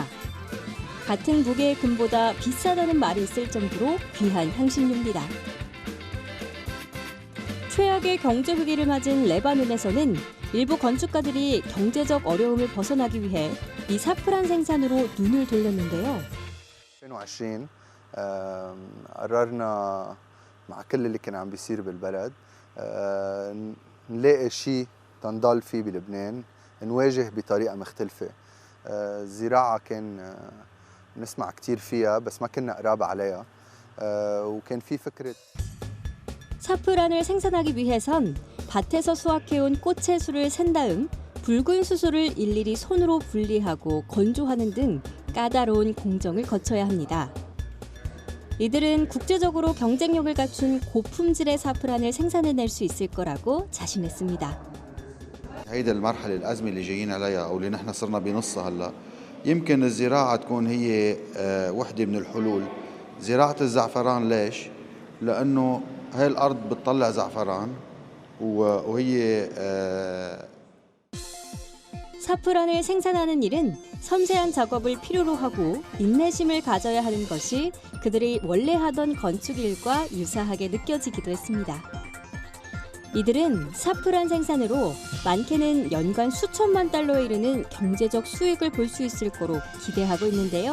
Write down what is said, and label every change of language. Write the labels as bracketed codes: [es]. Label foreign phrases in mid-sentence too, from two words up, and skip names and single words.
[ko] 같은 무게의 금보다 비싸다는 말이 있을 정도로 귀한 향신료입니다. 최악의 경제 위기를 맞은 레바논에서는 일부 건축가들이 경제적 어려움을 벗어나기 위해 이 사프란 생산으로 눈을 돌렸는데요. [ar] 2020 قررنا مع كل اللي كان عم بيصير بالبلد نلاقي شيء تنضل فيه بلبنان نواجه بطريقة مختلفة. الزراعة كان نسمع كتير فيها بس ما كنا قراب عليها وكان في فكرة [ko] 사프란을 생산하기 위해선 밭에서 수확해온 꽃의 수를 센 다음 붉은 수소를 일일이 손으로 분리하고 건조하는 등 까다로운 공정을 거쳐야 합니다. 이들은 국제적으로 경쟁력을 갖춘 고품질의 사프란을 생산해낼 수 있을 거라고 자신했습니다. [ar] هيدا المرحلة الأزمة اللي جايين عليها أو اللي نحن صرنا بنصها هلا يمكن الزراعة تكون هي وحدة من الحلول. زراعة الزعفران ليش؟ لأنه هاي الأرض بتطلع زعفران وهي [ko] 사프란을 생산하는 일은 섬세한 작업을 필요로 하고 인내심을 가져야 하는 것이 그들이 원래 하던 건축일과 유사하게 느껴지기도 했습니다. 이들은 사프란 생산으로 많게는 연간 수천만 달러에 이르는 경제적 수익을 볼 수 있을 거로 기대하고 있는데요.